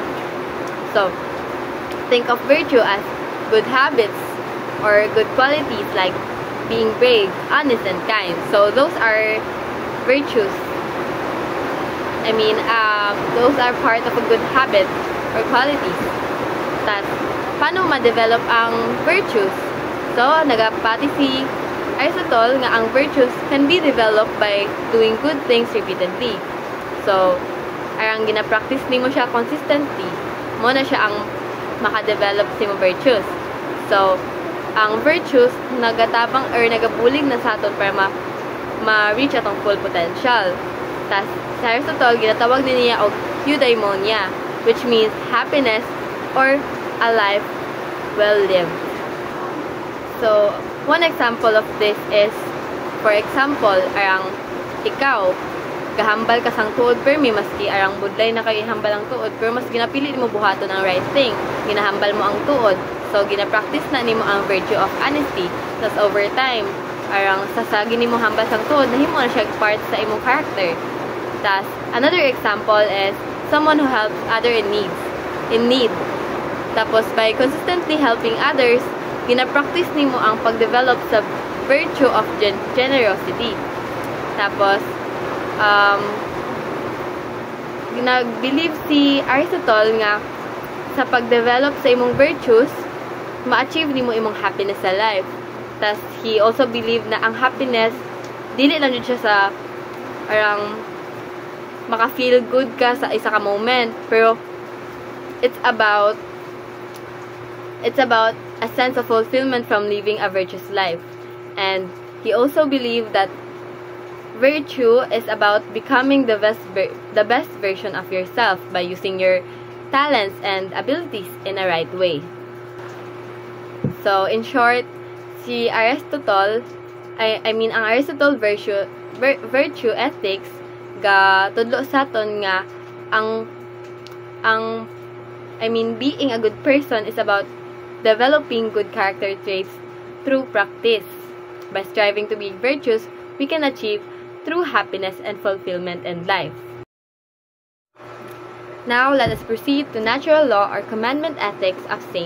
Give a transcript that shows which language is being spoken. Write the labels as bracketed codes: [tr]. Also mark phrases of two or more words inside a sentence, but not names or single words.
[en] So think of virtue as good habits or good qualities like being brave, honest, and kind. So those are virtues. Those are part of a good habit or qualities. [hil] Tapos, paano ma-develop ang virtues? [en] So, [hil] nagapati si Aristotle nga ang [en] virtues can be developed by doing good things repeatedly. So, [hil] arang gina-practice nimo siya consistently, mo na siya ang maka-develop si mo virtues. So, ang virtues nagatabang or nagabulig na sa aton para ma-reach atong full potential. Tas sa Aristotle ginatawag din niya og eudaimonia, [en] which means happiness or a life well lived. So, one example of this is, for example, [hil] arang ikaw gahambal ka sang tuod permi maski arang budlay na kayo ihambal ang tuod pero mas ginapili nimo buhaton ang [en] right thing, [hil] ginahambal mo ang tuod. [en] So, [hil] gina-practice na nimo ang [en] virtue of honesty. Thus, over time, [hil] arang sasagi nimo hambal sang tuod, nahimo na siya part sa imong character. [en] Thus, another example is someone who helps other in need. Tapos, by consistently helping others, [hil] gina-practice nimo ang pag-develop sa [en] virtue of generosity. [hil] Tapos, ginag-believe si Aristotle nga sa pag-develop sa imong virtues, ma-achieve nimo imong happiness sa life. [en] Tas he also believe [hil] na ang happiness dili lang jud siya sa arang maka-feel good ka sa isa ka moment, pero [en] it's about it's about a sense of fulfillment from living a virtuous life. And he also believed that virtue is about becoming the best version of yourself by using your talents and abilities in a right way. So, in short, [hil] si Aristotle, ang Aristotle [en] virtue ethics [hil] ga tudlo sa aton nga [en] being a good person is about developing good character traits through practice. By striving to be virtuous, we can achieve true happiness and fulfillment in life. Now, let us proceed to natural law or commandment ethics of St.